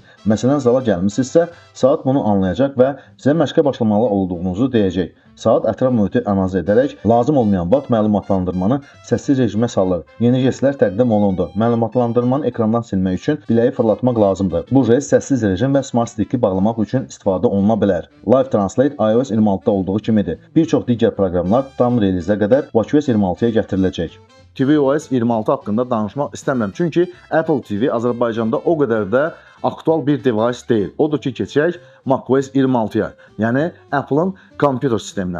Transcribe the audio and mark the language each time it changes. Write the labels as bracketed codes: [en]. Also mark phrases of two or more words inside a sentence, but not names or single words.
[az] Məsələn, zala gəlmisinizsə, saat bunu anlayacaq və sizə məşqə başlamalı olduğunuzu deyəcək. Saat ətraf mühiti analiz edərək lazım olmayan vaxt məlumatlandırmanı səssiz rejimə salır. Yeni jestlər təqdim olundu. Məlumatlandırmanı ekrandan silmək üçün biləyi fırlatmaq lazımdır. Bu jest səssiz rejim və Smart Stick-i bağlamaq üçün istifadə oluna bilər. Live Translate iOS 26-da olduğu kimidir. Bir çox digər proqramlar tam relizə qədər WatchOS 26-ya gətiriləcək. tvOS 26 haqqında danışmaq istəmirəm. Çünki Apple TV Azərbaycanda o qədər də aktual bir device deyil. Odur ki, keçək macOS 26-ya, yəni Apple-ın kompüter sisteminə.